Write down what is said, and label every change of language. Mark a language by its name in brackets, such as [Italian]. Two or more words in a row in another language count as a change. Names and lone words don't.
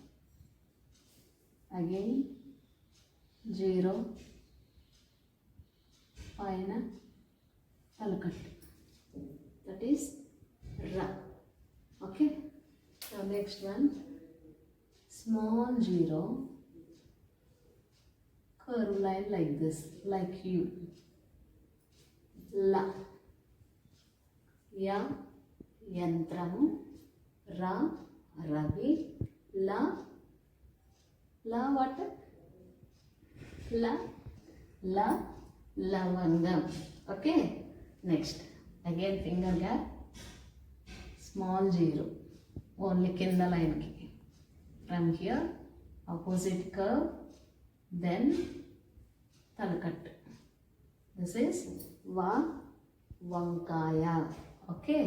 [English] Again 0 [Telugu] పైన తలకట్టు. [English] That is ra. Okay. Now next one, small 0, curve line like this, like U. [Telugu] ల. య యంత్రము. ర రవి. ల. [English] La what? La. [Telugu] ల లవంగం. [English] Okay. Next, again finger gap, small 0, only kinda line ki. From here opposite curve, then talakattu. This is [Telugu] వ వంకాయ. [English] Okay.